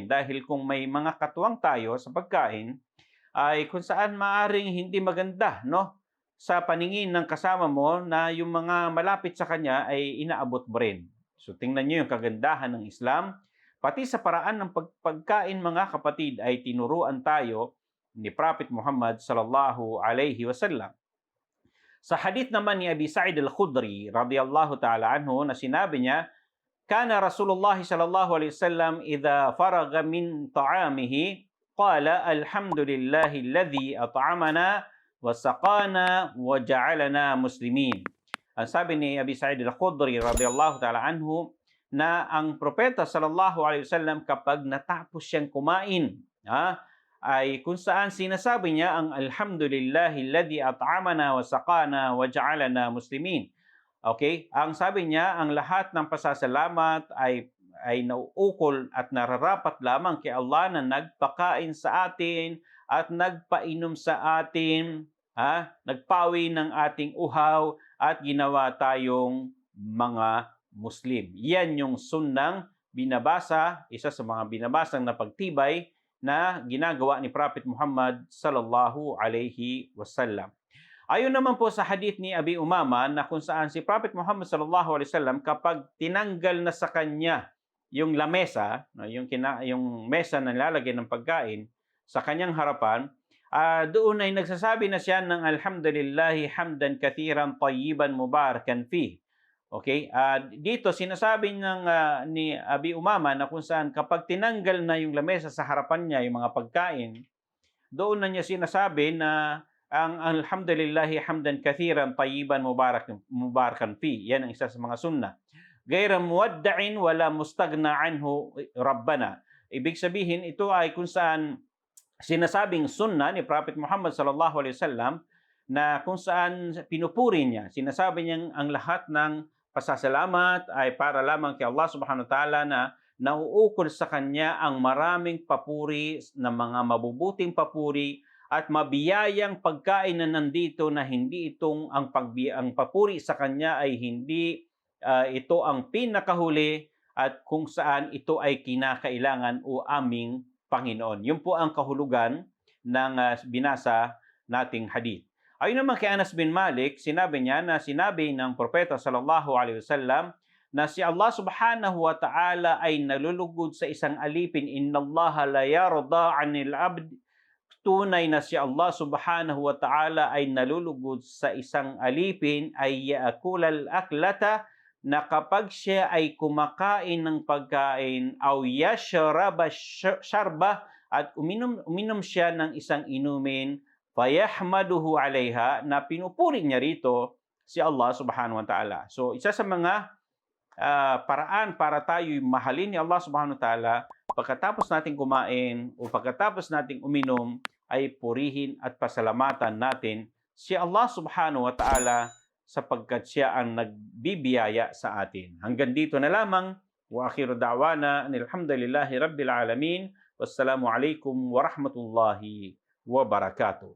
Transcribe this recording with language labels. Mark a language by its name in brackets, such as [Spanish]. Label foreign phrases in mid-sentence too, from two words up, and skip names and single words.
[Filipino] Dahil kung may mga katuwang tayo sa pagkain, ay kung saan maaring hindi maganda, no? Sa paningin ng kasama mo na yung mga malapit sa kanya ay inaabot mo rin. So tingnan nyo yung kagandahan ng Islam. Pati sa paraan ng pagkain mga kapatid ay tinuruan tayo ni Prophet Muhammad [Arabic] صلى الله عليه وسلم. [Filipino] Sa hadith naman ni Abi Sa'id al-Khudri [Arabic] رضي الله تعالى عنه [Filipino] na sinabi niya, [Arabic] "كان رسول الله صلى الله عليه وسلم إذا فرغ من طعامه قال الحمد لله الذي أطعمنا وسقانا وجعلنا مسلمين." [Filipino] Ang sabi ni Abi Sa'id al-Khudri [Arabic] رضي الله تعالى عنه [Filipino] na ang propeta [Arabic] صلى الله عليه وسلم [Filipino] kapag natapos siyang kumain, ay kung saan sinasabi niya ang [Arabic] الحمد لله الذي أطعمنا وسقانا وجعلنا مسلمين. [Filipino] Okay? Ang sabi niya, ang lahat ng pasasalamat ay nauukol at nararapat lamang kay Allah na nagpakain sa atin at nagpainom sa atin, nagpawi ng ating uhaw at ginawa tayong mga Muslim. Yan yung sunnang binabasa, isa sa mga binabasang na pagtibay na ginagawa ni Prophet Muhammad [Arabic] صلى الله عليه وسلم. [Filipino] Ayon naman po sa hadith ni Abi Umama na kung saan si Prophet Muhammad [Arabic] صلى الله عليه وسلم [Filipino] kapag tinanggal na sa kanya yung lamesa, yung mesa na nilalagyan ng pagkain sa kanyang harapan, doon ay nagsasabi na siya ng [Arabic] الحمد لله حمدا كثيرا طيبا مباركا فيه. [Filipino] Okay? Dito sinasabi ni Abi Umama na kung saan kapag tinanggal na yung lamesa sa harapan niya, yung mga pagkain, doon na niya sinasabi na ang [Arabic] الحمد لله حمدا كثيرا طيبا مباركا فيه. [Filipino] Yan ang isa sa mga sunnah. [Arabic] غير مودع ولا مستغنى عنه ربنا. [Filipino] Ibig sabihin, ito ay kung saan sinasabing sunnah ni Prophet Muhammad [Arabic] صلى الله عليه وسلم [Filipino] na kung saan pinupuri niya. Sinasabi niyang ang lahat ng pasasalamat ay para lamang kay Allah [Arabic] سبحانه وتعالى [Filipino] na nauukol sa kanya ang maraming papuri na mga mabubuting papuri at mabiyayang pagkain na nandito na hindi itong ang papuri sa kanya ay hindi ito ang pinakahuli at kung saan ito ay kinakailangan o aming Panginoon. Yun po ang kahulugan ng binasa nating hadith. Ayon naman kay Anas bin Malik, sinabi niya na sinabi ng propeta [Arabic] صلى الله عليه وسلم [Filipino] na si Allah [Arabic] سبحانه وتعالى [Filipino] ay nalulugod sa isang alipin. [Arabic] إن الله لا يرضى عن العبد. [Filipino] Tunay na si Allah [Arabic] سبحانه وتعالى [Filipino] ay nalulugod sa isang alipin ay [Arabic] يأكل الأكلة, [Filipino] na kapag siya ay kumakain ng pagkain [Arabic] أو يشرب شربة [Filipino] at uminom siya ng isang inumin, [Arabic] فيحمده عليها, [Filipino] na pinupuri niya rito si Allah [Arabic] سبحانه وتعالى. [Filipino] So isa sa mga paraan para tayo'y mahalin ni Allah [Arabic] سبحانه وتعالى [Filipino] pagkatapos nating kumain o pagkatapos nating uminom ay purihin at pasalamatan natin si Allah [Arabic] سبحانه وتعالى [Filipino] sapagkat siya ang nagbibiyaya sa atin. Hanggang dito na lamang. [Arabic] وآخر دعوانا الحمد لله رب العالمين. والسلام عليكم ورحمة الله وبركاته.